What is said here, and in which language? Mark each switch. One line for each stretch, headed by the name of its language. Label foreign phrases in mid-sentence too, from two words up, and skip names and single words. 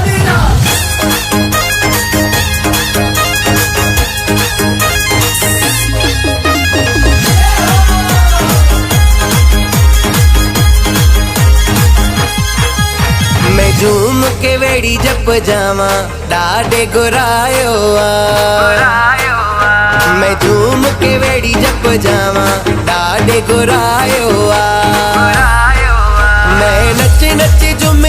Punjabi: मैं झूम के वेड़ी जप जावा,
Sindhi: ॾाढे घुरायो
Punjabi: मैं झूम के वेड़ी जप जावा,
Sindhi: ॾाढे घुरायो
Punjabi: मैं नच नच